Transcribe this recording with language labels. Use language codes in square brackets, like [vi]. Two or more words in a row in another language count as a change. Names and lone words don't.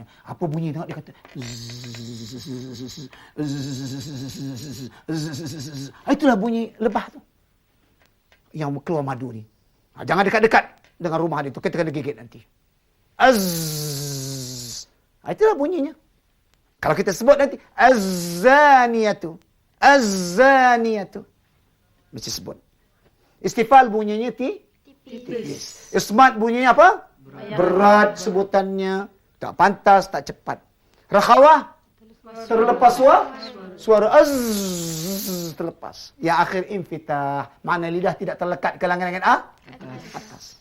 [ms] Apa bunyi? Tengok dia kata. Itulah bunyi lebah tu. Yang keluar madu ni. Jangan dekat-dekat dengan rumah dia tu. Kita kena gigit nanti. Itulah bunyinya. Kalau kita sebut nanti. Az-zaniyatu. Az-zaniyatu. Mesti sebut. Istifal bunyinya tipis. Ismat bunyinya apa? Berat sebutannya. Tak pantas, tak cepat. Rakhawah, terlepas suara az, terlepas. Yang akhir infitah, makna lidah tidak terlekat ke langit-langit atas.